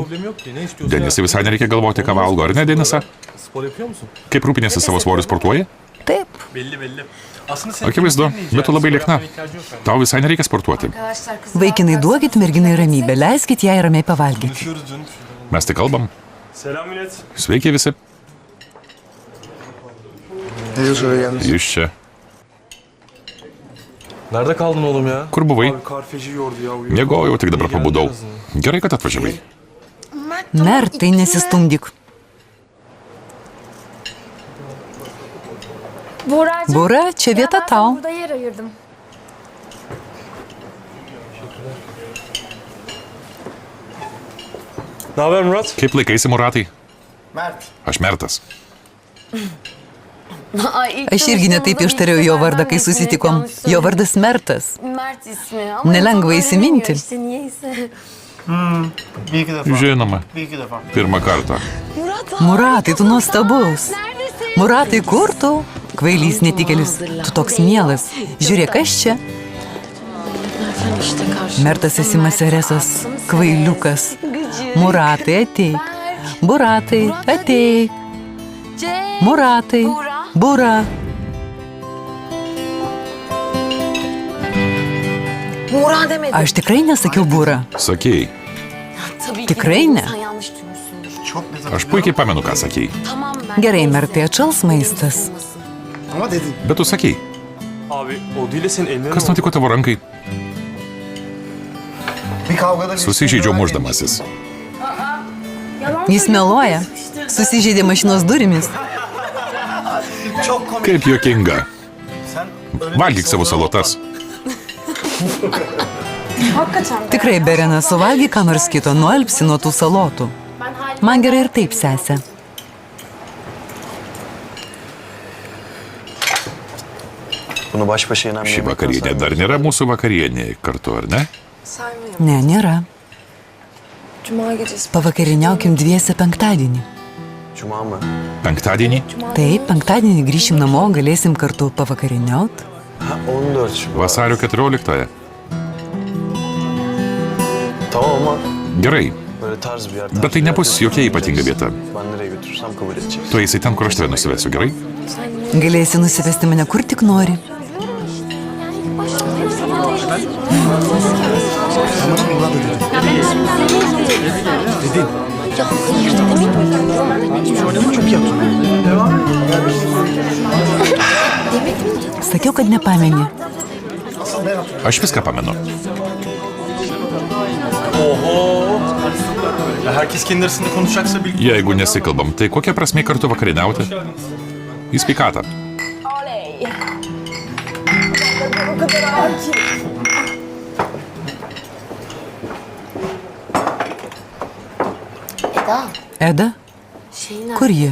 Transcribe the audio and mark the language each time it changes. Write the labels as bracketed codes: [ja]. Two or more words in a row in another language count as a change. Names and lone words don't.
[tr] Problem yok ki. Ne istiyorsun? [lt] Denisai visai nereikia galvoti, ką valgo, ar ne, Denisa? [tr] Spor yapıyor musun? [lt] Kaip rūpinėsi savo svoriu sportuoji? Taip. [tr] Belli. Aslında senin [lt] Akivaizdu, bet tu labai liekna. Tau visai nereikia sportuoti. Vaikinai, duokit merginai ramybę, leiskit jai ramiai pavalgyti. [tr] konuşuyoruz canım. [lt] Mes tik kalbam. [tr] Selam millet. [lt] Sveiki visi. [tr] Ne diyorsun öyle yalnız? [lt] Iš čia. [tr] Nerede kaldın oğlum ya? [lt] Kur buvai? [tr] Abi karfeci yordu ya. Uyuyor. [lt] Miegojau, tik dabar pabudau. Gerai, kad atvažiavai. Mert, tai nesistumdyk. Bura, čia vieta tau. [tr] Burada yer ayırdım. Ne haber Murat? [lt] Kaip laikaisi, Muratai? Mert. Aš Mertas. Aš irgi netaip ištariau jo vardą, kai susitikom. Jo vardas Mertas. [tr] Mert ismi ama [lt] Nelengva [tr] insanlar [lt] įsiminti. [tr] bilmiyor işte niyeyse. Bir iki defa. [lt] Žinoma, [tr] Bir iki defa. [lt] pirmą kartą. Muratai, tu nuostabus. Muratai, kur tu? Kvailys netikėlis. Tu toks mielas. Žiūrėk, kas čia? Mertas esi Maseresas. Kvailiukas. Muratai, ateik. Buratai, ateik. Muratai. Bura. [tr] Buğra demedim. [lt] Aš tikrai nesakiau Bura. Sakėjai. [tr] Tabii ki [lt] tikrai [tr] de [lt] ne. [tr] Sen yanlış duymuşsundur. [lt] Aš puikiai pamenu, ką sakėjai. [tr] Tamam Mert. [lt] Gerai, Mertai, atšals maistas. [tr] Ama dedin. [lt] Bet tu sakėjai. [tr] Abi o değil de senin ellerin [lt] Kas nutiko tavo rankai? [tr] Bir kavgada bir [lt] Susižeidžiau muždamasis. Jis meluoja. Susižeidė mašinos durimis. [tr] Çok komik. [lt] Kaip juokinga. [tr] Sen öyle [lt] Valgyk savo salotas. Tikrai, Berena, suvalgyk ką nors kito, nualpsi nuo tų salotų. Man gerai ir taip, sesė. [tr] Bunu baş başa yenen bir [lt] Ši [tr] yemekten [lt] vakarienė dar [tr] saymıyoruz. [lt] nėra mūsų vakarienė kartu, ar ne? [tr] Saymıyorum. [lt] Ne, nėra. [tr] Cuma gecesi. [lt] Pavakarieniaukim dviese penktadienį. [tr] Cuma mı? [lt] Penktadienį? Taip, penktadienį grįšim namo, galėsim kartu pavakarieniaut. [tr] Ha 14 Şubat. [lt] Vasario 14. [tr] Tamam ama [lt] Gerai, [tr] böyle tarz bir yer. [lt] bet tai nebus jokia ypatinga vieta. [tr] Ben nereye götürürsem kabul edeceksin. [lt] Tu eisi ten, kur aš tave nusivesiu, gerai? Galėsi nusivesti mane kur tik nori. Sakiau, kad nepameni. Aš viską pamenu. Oho. [tr] Ya herkes kendi arasında konuşacaksa bil. [lt] Jeigu nesikalbam, tai kokia prasme kartu vakarieniauti? Į sveikatą. Eda, kur ji?